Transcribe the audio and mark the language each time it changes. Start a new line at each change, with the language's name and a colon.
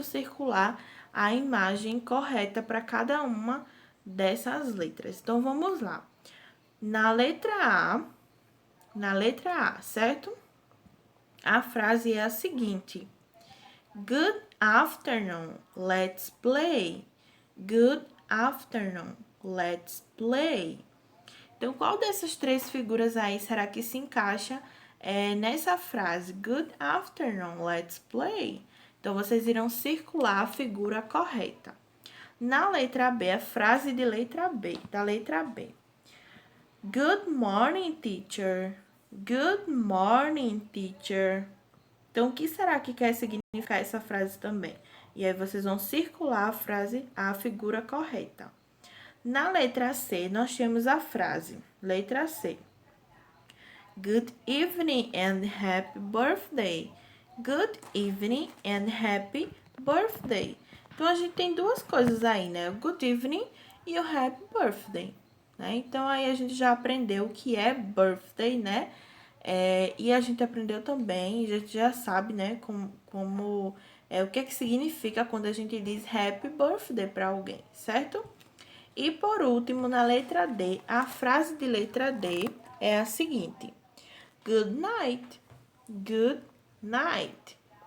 Portuguese: Circular a imagem correta para cada uma dessas letras. Então, vamos lá. Na letra A, certo? A frase é a seguinte:
English: Good afternoon, let's play. Good afternoon, let's play.
Portuguese: Então, qual dessas 3 figuras aí será que se encaixa nessa frase?
English: Good afternoon, let's play.
Portuguese: Então, vocês irão circular a figura correta. Na letra B, a frase de letra B, da letra B.
English: Good morning, teacher. Good morning, teacher.
Portuguese: Então, o que será que quer significar essa frase também? E aí, vocês vão circular a frase, a figura correta. Na letra C, nós temos a frase, letra C.
English: Good evening and happy birthday. Good evening and happy birthday.
Portuguese: Então, a gente tem 2 coisas aí, né? O good evening e o happy birthday. Né? Então, aí a gente já aprendeu o que é birthday, né? E a gente aprendeu também, a gente já sabe, né, como o que é que significa quando a gente diz happy birthday para alguém, certo? E por último, na letra D, a frase de letra D é a seguinte:
English: Good night, good night.